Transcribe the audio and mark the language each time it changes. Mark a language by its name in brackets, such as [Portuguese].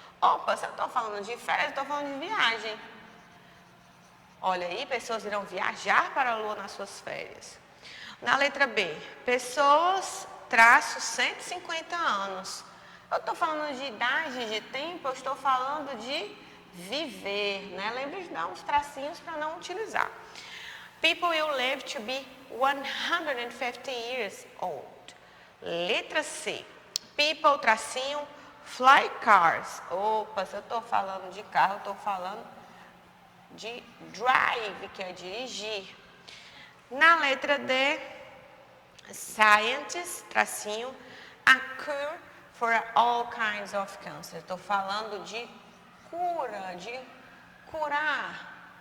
[Portuguese] Opa, se eu estou falando de férias, eu estou falando de viagem. Olha aí, pessoas irão viajar para a lua nas suas férias. Na letra B, pessoas, traço, 150 anos. Eu estou falando de idade, de tempo, eu estou falando de viver, né? Lembre de dar uns tracinhos para não utilizar. [English] People will live to be 150 years old. [Portuguese] Letra C, [English] people, [Portuguese] tracinho, [English] fly cars. [Portuguese] Opa, se eu estou falando de carro, eu estou falando de drive, que é dirigir. Na letra D, [English] scientists, [Portuguese] tracinho, [English] a cure for all kinds of cancer. [Portuguese] Estou falando de cura, de curar.